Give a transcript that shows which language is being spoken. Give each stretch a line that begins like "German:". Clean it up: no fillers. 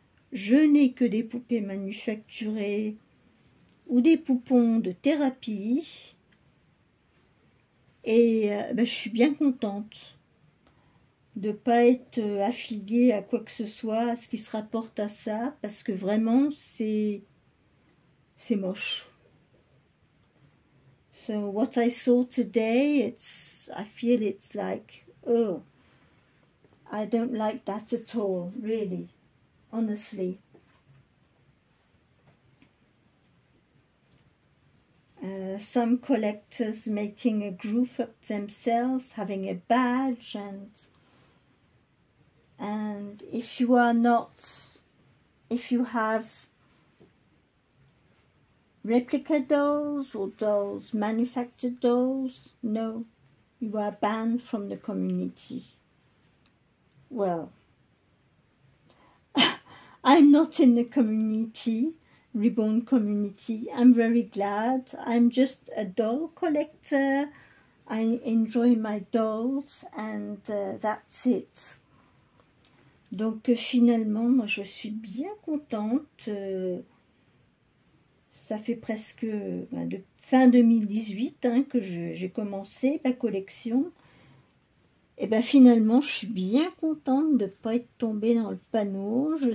French: Je n'ai que des poupées manufacturées ou des poupons de thérapie. Et je suis bien contente de ne pas être affiliée à quoi que ce soit, à ce qui se rapporte à ça, parce que vraiment, c'est moche.
English: So what I saw today, I feel it's like, oh, I don't like that at all, really, honestly. Some collectors making a group up themselves, having a badge, and if you have replica dolls or dolls, manufactured dolls, no, you are banned from the community. Well, I'm not in the community, Reborn community. I'm very glad. I'm just a doll collector. I enjoy my dolls and that's it.
French: Donc finalement, moi je suis bien contente. Ça fait presque de fin 2018 que j'ai commencé ma collection. Et bien finalement, je suis bien contente de ne pas être tombée dans le panneau.